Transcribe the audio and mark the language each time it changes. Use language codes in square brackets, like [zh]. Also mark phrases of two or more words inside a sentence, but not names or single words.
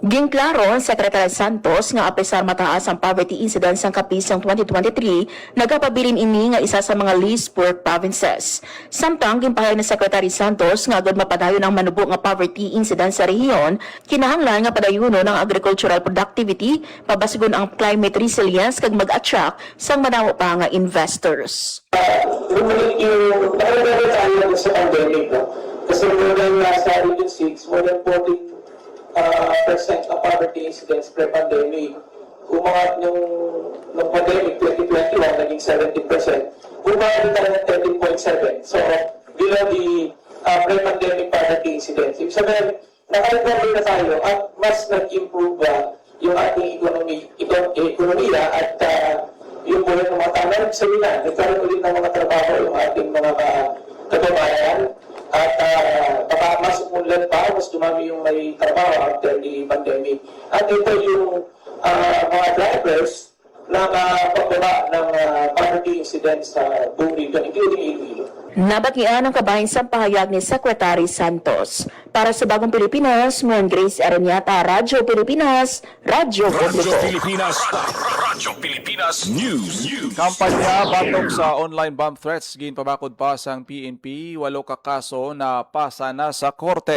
[hil] Ginklaro ang Secretary Santos nga apesar mataas ang [en] poverty incidence [hil] ang kapis sa 2023, nagapabilin ini nga isa sa mga [en] least poor provinces. [hil] Samtang ginpahayag ni Secretary Santos nga agad mapadayon ang manubo nga [en] poverty incidence [hil] sa rehiyon, kinahanglan nga padayuno ng [en] agricultural productivity, [hil] pabasigon ang [en] climate resilience [hil] kag mag-attract sang manawa pa nga investors. [tl] Yung nakagawin tayo sa pandemic, no? Kasi [en] more than [tl] sa Region 6, [en] more than [tl] 14% ang [en] poverty incidence pre-pandemic. [tl] Umangat ng pandemic 2021, naging 17%. Umangat din tayo ng 13.7%. [en] So, below the pre-pandemic poverty incidence. [tl] Ibig sabihin, nakarecover na tayo at mas nag-improve yung ating ekonomiya at yung buhay ng mga tao. Nagkaroon ulit ng mga trabaho yung ating mga kababayan at baka mas umunlad pa, mas dumami yung may trabaho [en] after the pandemic. [tl] At ito yung mga drivers ng pagbaba ng [en] poverty incidence [tl] sa buong region, including Iloilo. [hil] Nabatian ang kabahin sa pahayag ni Secretary Santos. Para sa Bagong Pilipinas, Marian Grace Erenieta, Radyo Pilipinas, Radyo Publiko. Radyo Pilipinas News. Kampanya batok sa [en] online bomb threats [hil] ginpabakod pa sang PNP, 8 ka kaso na pasa na sa korte.